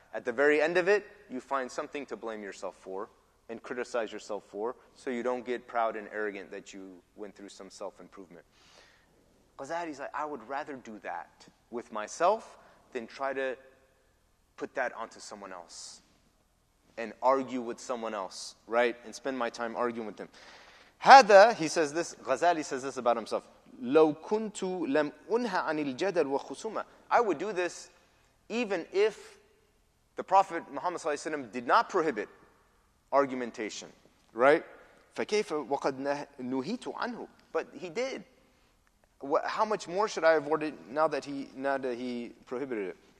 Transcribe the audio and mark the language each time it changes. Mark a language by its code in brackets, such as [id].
[en] At the very end of it, you find something to blame yourself for and criticize yourself for, so you don't get proud and arrogant that you went through some self-improvement. Ghazali's like, I would rather do that with myself than try to put that onto someone else and argue with someone else, right? And spend my time arguing with them. هذا, he says this, Ghazali says this about himself. [ar] لو كنت لم أنهى عن الجدل وخصومة. [en] I would do this even if the Prophet Muhammad ﷺ did not prohibit argumentation, right? [ar] فكيف وقد نهيت عنه. [en] But he did. How much more should I avoid it now that he prohibited it?